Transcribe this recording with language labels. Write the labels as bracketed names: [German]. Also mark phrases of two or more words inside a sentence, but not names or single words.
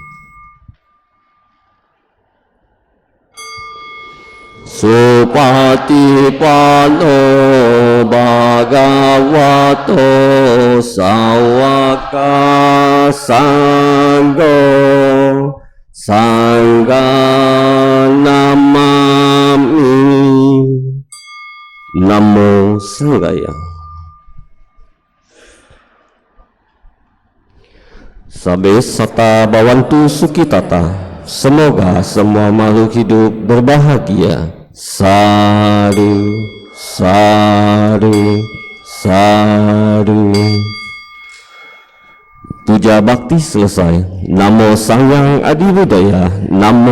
[Pali] Supatipano Bhagavato Sawaka Sangho Sangha Namami. Namo Sanghaya. Sabe sata bawantu sukitata. [Indonesian] Semoga semua makhluk hidup berbahagia. [Pali] Sadu, sadu. [Indonesian] Puja bakti selesai. [Pali] Namo Sang Hyang Adi Budaya.